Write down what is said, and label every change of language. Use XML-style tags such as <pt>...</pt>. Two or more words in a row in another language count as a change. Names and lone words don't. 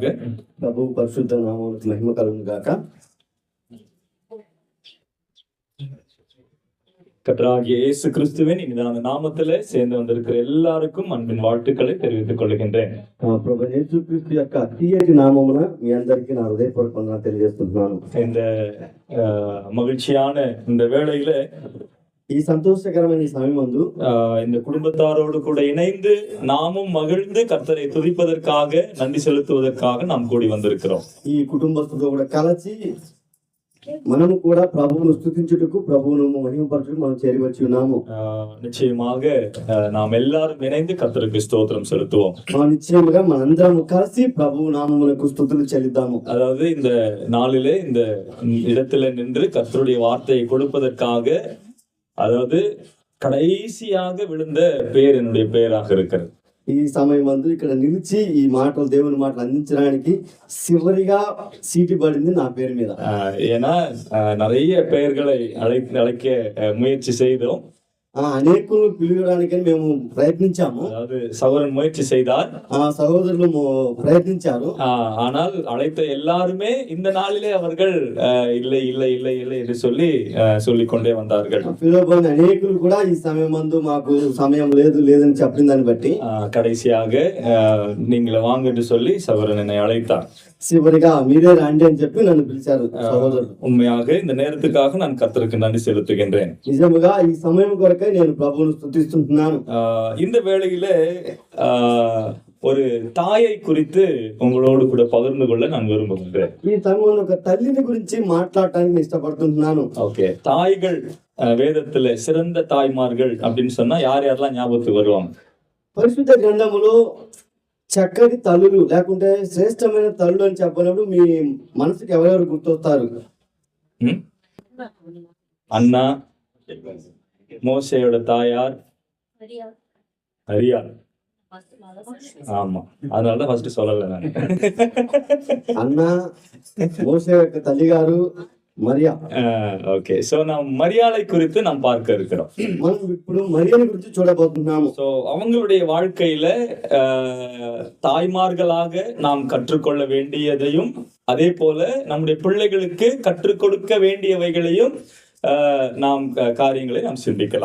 <te>ప్రభు పరిశుద్ధ నామమునకు మహిమ కలుగును గాక.</te> <ta>கர்த்தராகிய இயேசு கிறிஸ்துவின் இனிதான நாமத்திலே சேர்ந்து வந்திருக்கிற எல்லாருக்கும் அன்பின் வாழ்த்துக்களை தெரிவித்துக் கொள்கின்றேன்.</ta> <te>ప్రభు యేసుక్రీస్తు యొక్క తీయటి నామమున మీ అందరికీ నా హృదయపూర్వకంగా తెలియజేస్తున్నాను.</te> <ta>இந்த மகிழ்ச்சியான இந்த வேளையில</ta> <te>ఈ సంతోషకరమైన ఈ సమయమందు</te> <ta>இந்த குடும்பத்தாரோடு கூட இணைந்து நாமும் மகிழ்ந்து கர்த்தரை துதிப்பதற்காக நன்றி செலுத்துவதற்காக நாம் கூடி வந்திருக்கிறோம்.</ta> <te>ఈ కుటుంబస్తులతో కూడా కలిసి మనము కూడా ప్రభువును స్తుతించుటకు ప్రభువును మహిమపరచుటకు మనం చేరివచ్చి ఉన్నాము.</te> <ta>நிச்சயமாக நாம் எல்லாரும் இணைந்து கர்த்தருக்கு ஸ்தோத்திரம் செலுத்துவோம்.</ta> <te>నిశ్చయముగా మనందరం కలిసి ప్రభు నామములకు స్తుతులు చెల్లిద్దాము.</te> <ta>அதாவது இந்த நாளிலே இந்த இடத்துல நின்று கர்த்தருடைய வார்த்தையை கொடுப்பதற்காக, அதாவது கடைசியாக விழுந்த பேர் என்னுடைய பெயராக இருக்கிறது.</ta> <te>ఈ సమయం అందు ఇక్కడ నిలిచి ఈ మాటలు దేవుని మాటలు అందించడానికి చివరిగా సీటు పడింది నా పేరు మీద.</te> <ta>ஏன்னா நிறைய பெயர்களை அழைக்க முயற்சி செய்தோம்.</ta> <te>అనేకులు పిలవడానికని మేము ప్రయత్నించాము.</te> <ta>அதாவது சகோதரன் முயற்சி செய்தார்,</ta> <te>సహోదరులు ప్రయత్నించారు.</te> <ta>ஆனால் அழைத்த எல்லாருமே இந்த நாளிலே அவர்கள் இல்லை இல்லை இல்லை இல்லை என்று சொல்லிக் கொண்டே வந்தார்கள்.</ta> <te>పిలువబడిన అనేకులు కూడా ఈ సమయం మందు మాకు సమయం లేదు లేదని చెప్పిన దాన్ని బట్టి</te> <ta>கடைசியாக நீங்கள் வாங்க என்று சொல்லி சகோதரன் என்னை அழைத்தார்.</ta> <te>చివరిగా మీరే రండి అని చెప్పి నన్ను పిలిచారు సహోదరుడు.</te> <ta>உண்மையாக இந்த நேரத்துக்காக நான் கர்த்தருக்கு நன்றி செலுத்துகின்றேன்.</ta> <te>నిజముగా ఈ సమయం కొరకై నేను ప్రభువును స్తుతిస్తున్నాను.</te> <ta>இந்த வேளையிலே ஒரு தாயை குறித்து உங்களோடு கூட பகிர்ந்து கொள்ள நான் விரும்புகின்றேன்.</ta> <te>ఈ సమయంలో ఒక తల్లిని గురించి మాట్లాడటానికి ఇష్టపడుతున్నాను.</te> <ta>ஓகே, தாய்கள் வேதத்துல சிறந்த தாய்மார்கள் அப்படின்னு சொன்னா யார் யாரெல்லாம் ஞாபகத்துக்கு வருவாங்க?</ta> <te>పరిశుద్ధ గ్రంథములో చక్కటి తల్లులు లేకుంటే శ్రేష్టమైన తల్లులు అని చెప్పినప్పుడు మీ మనసుకి ఎవరెవరు గుర్తొస్తారు?</te> <ta>அண்ணா, மோசேயோட தாயார் ஹரியாள். ஆமா, அதனாலதான் ஃபர்ஸ்ட் சொல்லல நான்.</ta> <te>అన్న, మోసే యొక్క తల్లి గారు మరియా.</te> <ta>ஓகே, சோ நாம் மரியாதை குறித்து நாம் பார்க்க இருக்கிறோம்.</ta> <te>మనం ఇప్పుడు మరియని గురించి చూడబోతున్నాము.</te> <ta>சோ அவங்களுடைய வாழ்க்கையில தாய்மார்களாக நாம் கற்றுக்கொள்ள வேண்டியதையும், அதே போல நம்முடைய பிள்ளைகளுக்கு கற்றுக் கொடுக்க வேண்டியவைகளையும் நாம் காரியங்களை நாம் சிந்திக்கலாம்.</ta>